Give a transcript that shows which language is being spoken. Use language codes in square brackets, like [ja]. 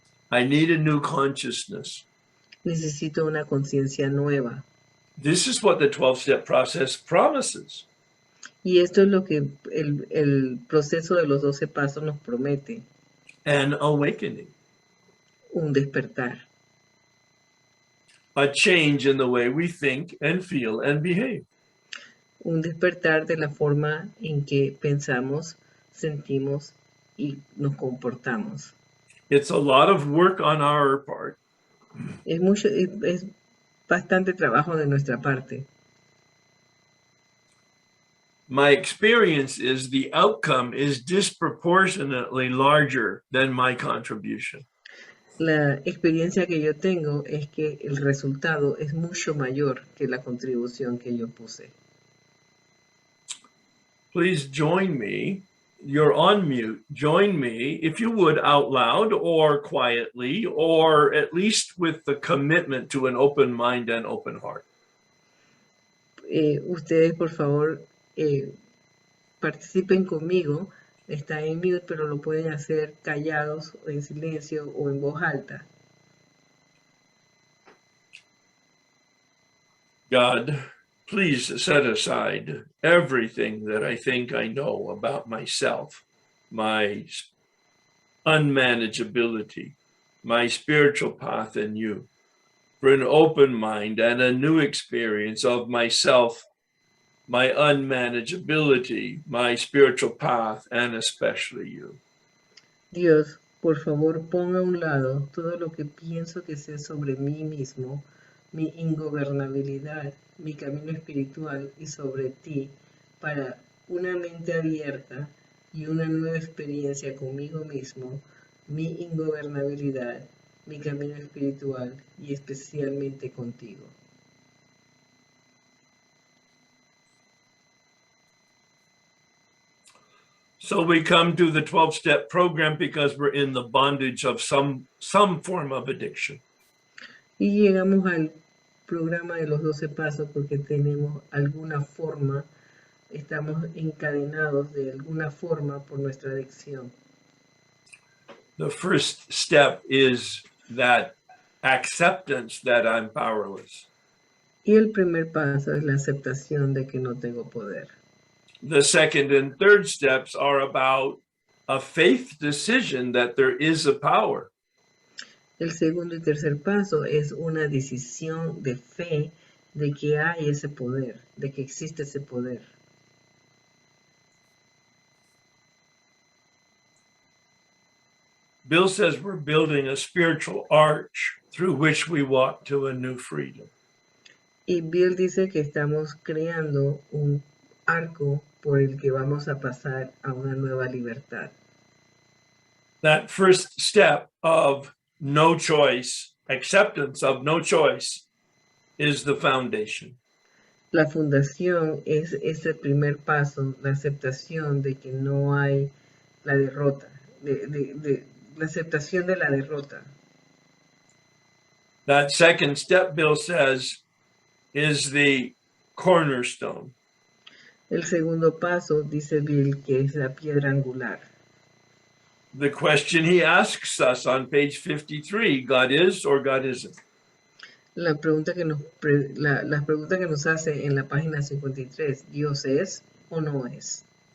[en] I need a new consciousness. [es] Necesito una conciencia nueva. [en] This is what the 12-step process promises. [es] Y esto es lo que el proceso de los 12 pasos nos promete. [en] An awakening. [es] Un despertar. [en] A change in the way we think and feel and behave. [es] Un despertar de la forma en que pensamos, sentimos y nos comportamos. [en] It's a lot of work on our part. [es] Es bastante trabajo de nuestra parte. [en] My experience is the outcome is disproportionately larger than my contribution. [es] La experiencia que yo tengo es que el resultado es mucho mayor que la contribución que yo puse. [en] Please join me. You're on mute. Join me, if you would, out loud or quietly, or at least with the commitment to an open mind and open heart. [es] Ustedes, por favor, participen conmigo. Está en mute, pero lo pueden hacer callados, o en silencio o en voz alta. [en] God, please set aside everything that I think I know about myself, my unmanageability, my spiritual path in you, for an open mind and a new experience of myself, my unmanageability, my spiritual path, and especially you. [es] Dios, por favor, ponga a un lado todo lo que pienso que sé sobre mí mismo, mi ingobernabilidad, mi camino espiritual y sobre ti, para una mente abierta y una nueva experiencia conmigo mismo, mi ingobernabilidad, mi camino espiritual y especialmente contigo. [en] So we come to the 12-step program because we're in the bondage of some form of addiction. [es] Y llegamos al programa de los 12 pasos porque tenemos alguna forma, estamos encadenados de alguna forma por nuestra adicción. [en] The first step is that acceptance that I'm powerless. [es] Y el primer paso es la aceptación de que no tengo poder. [en] The second and third steps are about a faith decision that there is a power. [es] El segundo y tercer paso es una decisión de fe de que hay ese poder, de que existe ese poder. [en] Bill says we're building a spiritual arch through which we walk to a new freedom. [es] Y Bill dice que estamos creando un arco por el que vamos a pasar a una nueva libertad. [en] That first step of no choice, acceptance of no choice, is the foundation. [es] La fundación es ese primer paso, la aceptación de que no hay la derrota, la aceptación de la derrota. [en] That second step, Bill says, is the cornerstone. [es] El segundo paso, dice Bill, que es la piedra angular. [en] The question he asks us on page 53, God is or God isn't? [es] La pregunta que las preguntas que nos hace en la página 53, ¿Dios es o no es?